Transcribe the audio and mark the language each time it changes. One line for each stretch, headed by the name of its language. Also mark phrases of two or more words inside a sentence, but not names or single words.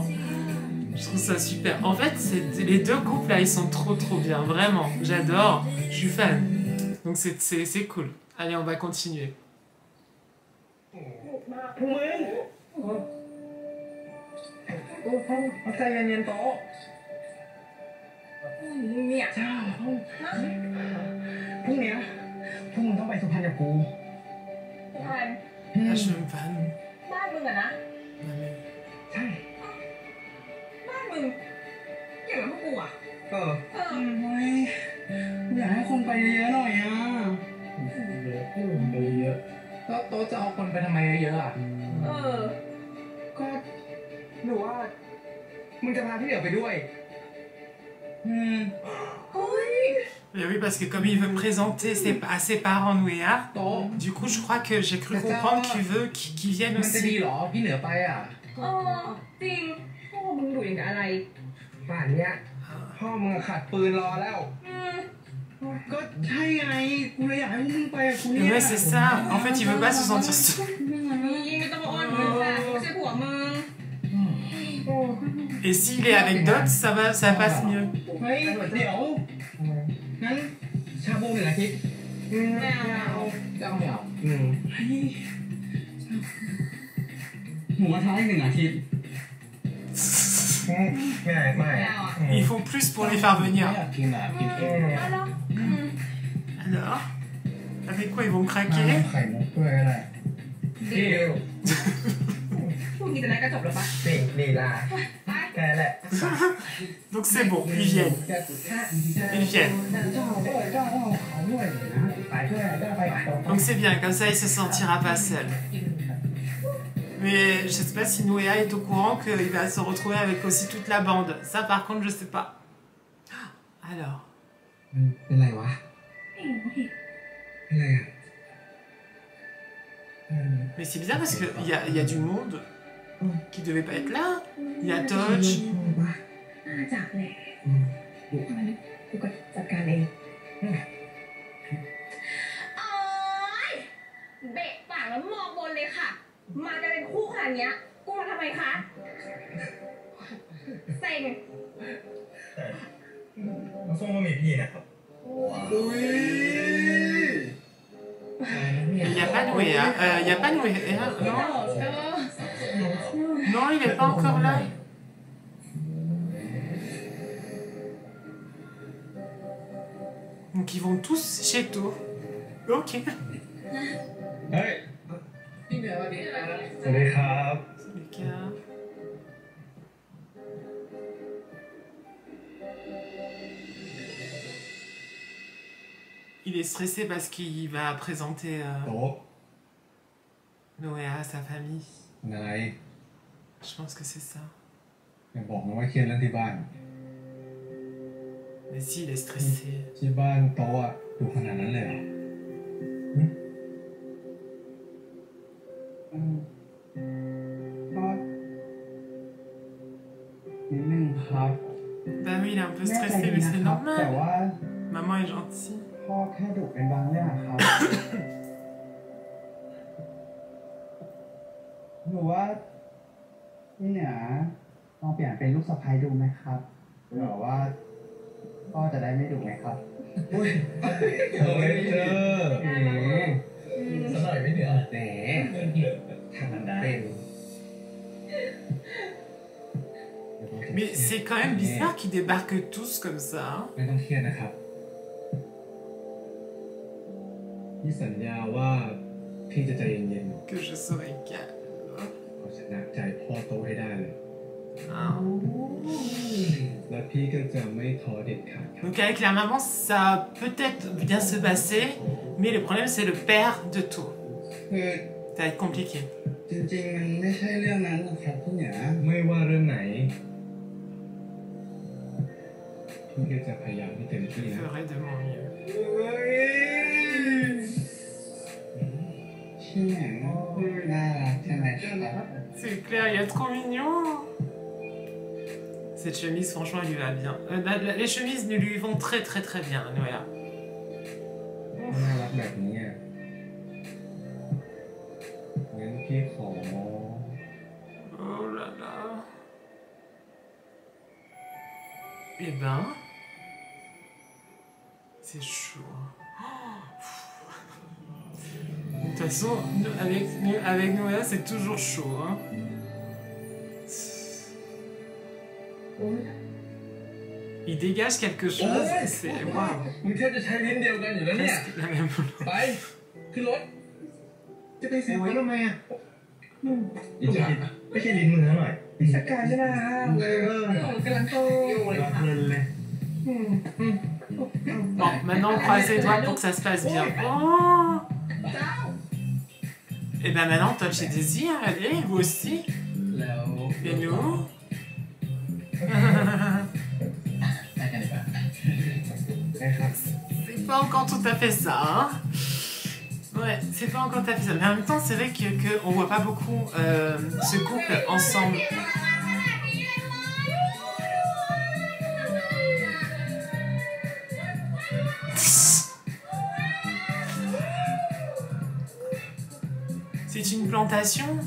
French: Je trouve ça super. En fait, les deux couples là, ils sont trop bien, vraiment. J'adore. Je suis fan. Donc c'est cool. Allez, on va continuer.
Thai: พวกมึงเอาใจเย็นๆโต๊ะ เนี่ย เจ้าพรุ่งเนี้ยพวกมึงต้องไปสุพรรณกับกู พัน
French: Ah, je suis même fan.
Thai: บ้านมึงอะนะ ใช่ บ้านมึงอย่างนั้นพวกกูอะ เออ เออ เฮ้ยอยากให้คนไปเยอะๆหน่อยอ่ะ ไปเยอะแล้วโต๊ะจะเอาคนไปทำไมเยอะๆอ่ะ เออ ก็หรือว่ามึงจะพาพี่เหนือไปด้วย เฮ้ย
French: Mais oui, parce que comme il veut présenter à ses parents Nouéa,
Thai: โต๊ะ
French: du coup, je crois que j'ai cru comprendre qu'il veut qu'ils viennent
Thai: มันจะดี
French: aussi.
Thai: เหรอพี่เหนือไปอ่ะ เออจริงพวกมึงดูอย่างกับอะไร ป่านเนี้ยพ่อมึงขัดปืนรอแล้ว ก็ใช่ไงกูเลยอยากให้พวกมึงไปกับกูเนี่ย
French: Mais ouais, c'est ça. En fait, il veut pas se sentir seul.
Thai: นี่ไม่ต้องมาอ้อนมึงค่ะไม่ใช่ผัวมึง
French: Et s'il est avec d'autres, ça passe mieux.
Thai: เฮ้ยเดี๋ยวงั้นชาบูหนึ่งอาทิตย์ ไม่เอา เจ้าเหมียว เฮ้ยหมูกระทะอีก1 อาทิตย์ ไม่ ไม่เอาอ่ะ
French: Il faut plus pour les faire
Thai: ไม่
French: venir.
Thai: อยากกินอ่ะกินเอง แล้ว
French: Alors, avec quoi ils vont me
Thai: น้
French: craquer?
Thai: ำไข่มุกด้วยก็ได้ ดีล พวกนี้จะนัดก็จบแล้วปะ ดีลา ไป แค่แหละ
French: Donc c'est bon, ils viennent. Ils viennent.
Thai: ไปด้วยได้ไปกับโต๊ะ
French: Donc c'est bien, comme ça il se sentira pas seul. Mais je sais pas si Nouéa est au courant qu'il va se retrouver avec aussi toute la bande. Ça par contre je sais pas. Alors,
Thai: เป็นไรวะ อะไรอ่ะ
French: mais c'est bizarre parce qu'il y a du monde qui devait pas être là. Il y a Touch.
Thai: น่าจะแหละกูก็จัดการเองโอ๊ยเบะปากแล้วมองบนเลยค่ะ มาจะเป็นคู่ขนาดเนี้ย กูมาทำไมคะ เซ็ง น้ำส้มก็มีพี่นะครับ
French: Il n'y a pas Nouéa. Il n'y a pas Nouéa. Non, non, il n'est pas encore là. Donc ils vont tous chez To. Ok.
Thai: เฮ้ย พี่เหนือสวัสดีครับ สวัสดีครับ
French: C'est le cas. Il est stressé parce qu'il va présenter
Thai: โต๊ะ
French: Nouéa à sa famille.
Thai: อะไร
French: Je pense que c'est ça.
Thai: อย่าบอกนะว่าเครียดเรื่องที่บ้าน
French: Mais si, il est stressé.
Thai: ที่บ้านโต๊ะอะดูขนาดนั้นเลยเหรอก็นิดนึงครับ
French: Bah oui, il est un peu stressé, mais c'est
Thai: แต่
French: normal.
Thai: ว่า
French: Maman est gentille.
Thai: พ่อแค่ดุเป็นบางเรื่องอะครับ หรือว่าพี่เหนือลองเปลี่ยนเป็นลูกสะใภ้ดูไหมครับหรือว่าพ่อจะได้ไม่ดุไหมครับ อุ้ยโอ้ยเจอสักหน่อยไม่เหนือ แหมทำมันได้ เป็น
French: Mais c'est quand même bizarre qu'ils débarquent tous comme ça. Hein.
Thai: ไม่ต้องเครียดนะครับพี่สัญญาว่าพี่จะใจเย็น
French: Que je serai calme.
Thai: ๆเอาชนะใจพ่อโตให้ได้เลย
French: Hein.
Thai: และพี่ก็จะไม่ท้อเด็ดขาดครับ
French: Donc avec la maman, ça a peut-être bien se passer, mais le problème c'est le père de tout.
Thai: คือ
French: Ça va être compliqué.
Thai: จริงๆมันไม่ใช่เรื่องนั้นหรอกครับพี่เหนือ ไม่ว่าเรื่องไหนพี่ก็จะพยายามให้เต็ม
French: Je
Thai: ที่นะ
French: ferai de mon mieux.
Thai: พี่เหนือน่ารักใช่ไหมครับ
French: C'est clair, il est trop mignon. Cette chemise, franchement, elle lui va bien. Les chemises lui vont très très très bien, Noëlla.
Thai: น่ารักแบบนี้อ่ะงั้นพี่ขอ
French: Oh là là. Eh ben, c'est chaud. De toute façon, avec Noëlla, c'est toujours chaud. Hein. Il dégage quelque chose, c'est waouh.
Thai: มึงแทบจะใช้ลิ้นเดียวกันอยู่แล้วเนี่ย
French: Presque la même chose.
Thai: ไปขึ้นรถ จะไปซื้อไว้ทำไมอ่ะ อีจ๋าไม่ใช่ลิ้นมึงเท่าไหร่ สกายจะน่าห้ามเลยกำลังโตอยู่เลย รักเพลินเลย
French: Bon, maintenant on croise les doigts pour que ça se passe bien. Oh. Et ben maintenant, top chez Désir, allez, vous aussi.
Thai: แล้ว
French: Et nous.
Thai: ไปกันดีกว่า นะครับ
French: C'est pas encore tout à fait ça, hein. Ouais, c'est pas encore tout à fait ça. Mais en même temps, c'est vrai que on voit pas beaucoup ce couple ensemble. C'est une plantation.